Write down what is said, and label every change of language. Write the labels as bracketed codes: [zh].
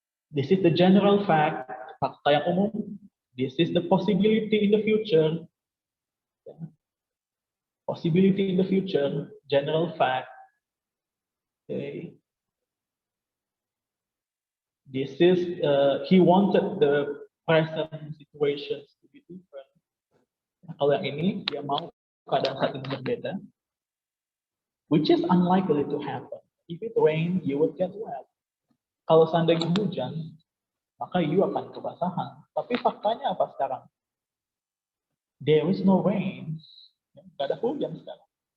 [en] This is the general fact, [id] fakta yang umum. [en] This is the possibility in the future. Possibility in the future, general fact. Okay. This is, he wanted the present situations to be different. [id] Nah, kalau yang ini, dia mau keadaan saat ini berbeda. [en] Which is unlikely to happen. If it rains, you would get wet. [id] Kalau seandainya hujan, maka you akan kebasahan. Tapi faktanya apa sekarang? [en] There is no rain. [id] Tidak ada hujan sekarang.